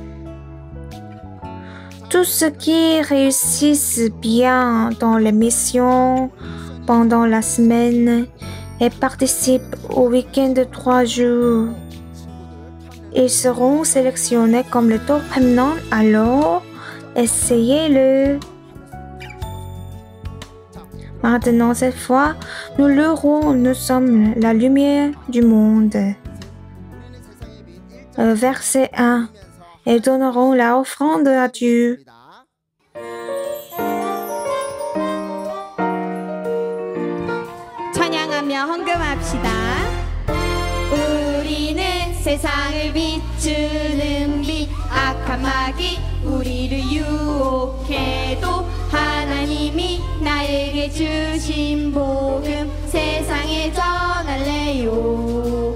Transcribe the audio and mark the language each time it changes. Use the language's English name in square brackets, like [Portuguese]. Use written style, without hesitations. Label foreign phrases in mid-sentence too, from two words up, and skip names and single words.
[French] Tous ceux qui réussissent bien dans les missions pendant la semaine et participent au week-end de 3 jours, ils seront sélectionnés comme le [English] top remnant, [French] alors essayez-le. Maintenant, cette fois, nous l'aurons, nous sommes la lumière du monde. Verset 1. Et donneront la offrande à Dieu. [Korean] 찬양하며 헌금합시다. 우리는 세상을 비추는 빛, 악한 마귀 우리를 유혹해도 하나님이 나에게 주신 복음 세상에 전할래요.